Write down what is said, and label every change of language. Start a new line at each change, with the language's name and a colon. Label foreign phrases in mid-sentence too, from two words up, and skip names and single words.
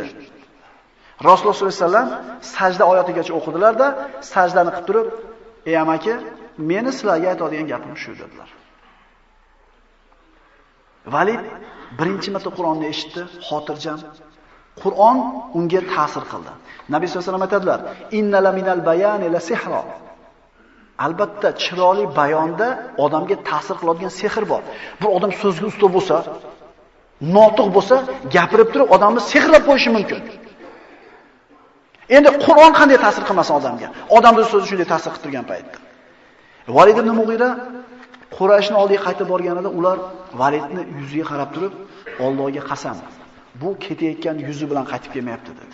Uzbek: Rasululloh
Arabic: sollallohu alayhi vasallam
Uzbek: sajda oyatigacha o'qidilar-da, sajdani qilib turib, "Ey amaki, meni sizlarga aytadigan gapim shu" dedilar. Valid birinchi marta Qur'onni eshitdi, xotirjam. Qur'on unga ta'sir qildi. Nabiy
Arabic: sollallohu alayhi vasallam
Uzbek: aytadilar:
Arabic: "Innala minal bayani la sihra."
Uzbek: Albatta, chiroyli bayonda odamga ta'sir qiladigan sehr bor. Bir odam so'zga usta bo'lsa, notiq bo'lsa, gapirib turib odamni sehrlab qo'yishi mumkin. Endi Qur'on qanday ta'sir qilmasin odamga? Odamning so'zi shunday ta'sir qilib turgan paytda. Valid ibn Mughira Qurayshning oldiga qaytib borganida ular Validni yuziga qarab turib, Allohga qasam, bu ketayotgan yuzi bilan qaytib kelmayapti dedi.